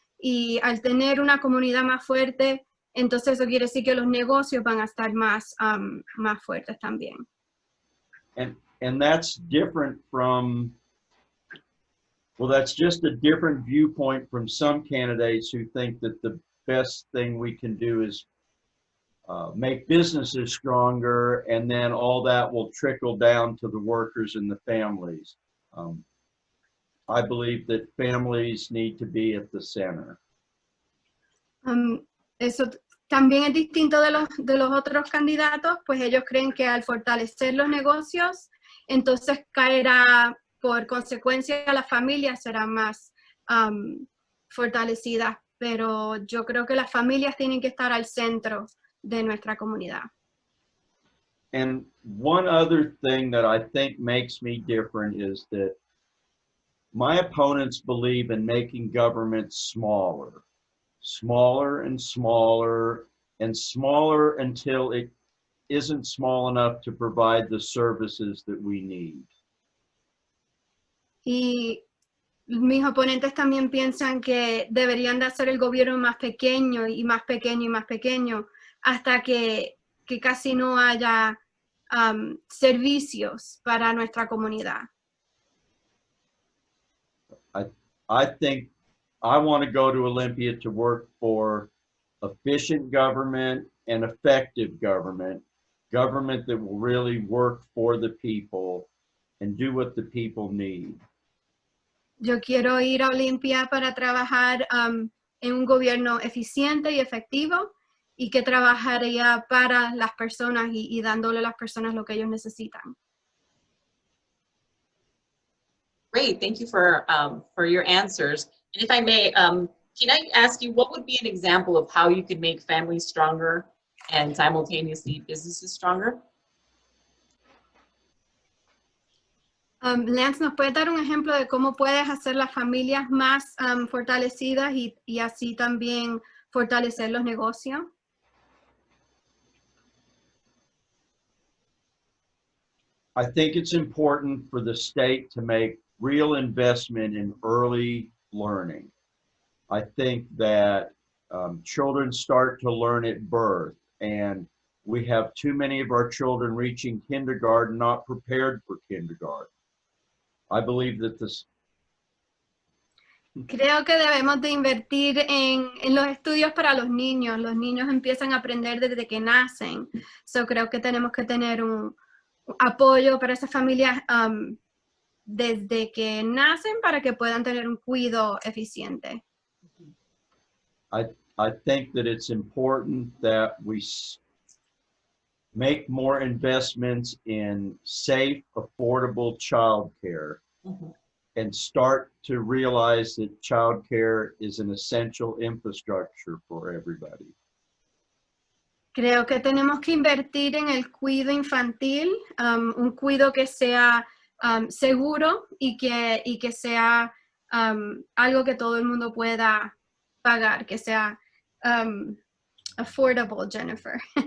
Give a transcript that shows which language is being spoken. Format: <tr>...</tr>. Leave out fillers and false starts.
<es>Y al tener una comunidad más fuerte, entonces eso quiere decir que los negocios van a estar más fuertes también.</es> <en>And that's different from, well, that's just a different viewpoint from some candidates who think that the best thing we can do is make businesses stronger, and then all that will trickle down to the workers and the families. I believe that families need to be at the center.</en> <es>Eso también es distinto de los otros candidatos, pues ellos creen que al fortalecer los negocios, entonces caerá por consecuencia las familias serán más fortalecidas, pero yo creo que las familias tienen que estar al centro de nuestra comunidad.</es> <en>And one other thing that I think makes me different is that my opponents believe in making government smaller, smaller and smaller and smaller until it isn't small enough to provide the services that we need.</en> <es>Y mis oponentes también piensan que deberían de hacer el gobierno más pequeño y más pequeño y más pequeño hasta que casi no haya servicios para nuestra comunidad.</es> <en>I think I want to go to Olympia to work for efficient government and effective government that will really work for the people and do what the people need.</en> <es>Yo quiero ir a Olympia para trabajar en un gobierno eficiente y efectivo y que trabajaría para las personas y dándole a las personas lo que ellos necesitan.</es> <en>Great, thank you for your answers. And if I may, can I ask you, what would be an example of how you could make families stronger and simultaneously businesses stronger?</en> <es>Lance, ¿nos puedes dar un ejemplo de cómo puedes hacer las familias más fortalecidas y así también fortalecer los negocios?</es> <en>I think it's important for the state to make real investment in early learning. I think that children start to learn at birth, and we have too many of our children reaching kindergarten not prepared for kindergarten. I believe that this.</en> <es>Creo que debemos de invertir en los estudios para los niños. Los niños empiezan a aprender desde que nacen. So creo que tenemos que tener un apoyo para esas familias desde que nacen para que puedan tener un cuidado eficiente.</es> <en>I think that it's important that we make more investments in safe, affordable childcare. And start to realize that childcare is an essential infrastructure for everybody.</en> <es>Creo que tenemos que invertir en el cuidado infantil, un cuidado que sea seguro y que sea algo que todo el mundo pueda pagar, que sea affordable, Jennifer.</es>